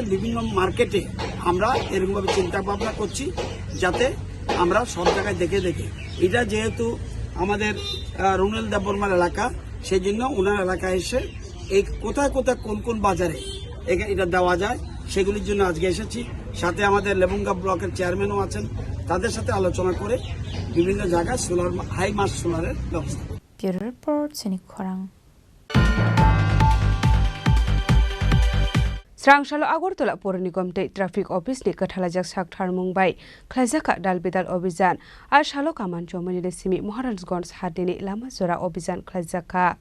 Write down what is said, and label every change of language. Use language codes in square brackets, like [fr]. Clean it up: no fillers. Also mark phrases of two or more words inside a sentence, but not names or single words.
[bn] বিভিন্ন মার্কেটে আমরা এরকমভাবে চিন্তা ভাবনা করছি যাতে আমরা সব জায়গায় দেখে এটা যেহেতু আমাদের রুনাল দেববর্মার এলাকা সেই জন্য ওনার এলাকায় এসে এই কোথায় কোন বাজারে এটা দেওয়া যায় সেগুলির জন্য আজকে এসেছি সাথে আমাদের লেবুঙ্গা ব্লকের চেয়ারম্যানও আছেন তাদের সাথে আলোচনা করে বিভিন্ন জায়গায় [en] solar highmast [bn] সোলারের ব্যবস্থা [en] Bureau Report [trp] Senik Khorang Srangshala Agartala Pur Nigam Tei Traffic Office ni Kathalajak Shakthar Mumbai Khlaijaka Dalbidal Obhijan ar Shalo Kaman Chomani le Simi Maharajganj Hadini Lama Jora Obhijan Khlaijaka